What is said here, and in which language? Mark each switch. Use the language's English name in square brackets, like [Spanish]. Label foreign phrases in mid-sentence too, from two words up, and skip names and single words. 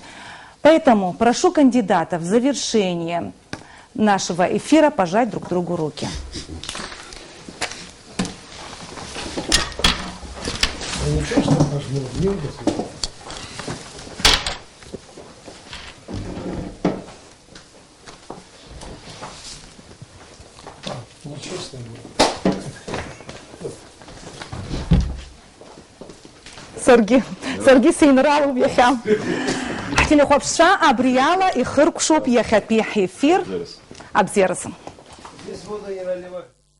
[Russian] Поэтому прошу кандидатов в завершение нашего эфира пожать друг другу руки. не то, что пожму, не удастся. Нечестно было. [Abkhazian] Саргьы сейнралуп иахьа. Ҳтелехәаԥшцәа абриала ихыркәшоуп иахьатәи ҳефир абзиаразы. [Russian] Здесь воду не наливать.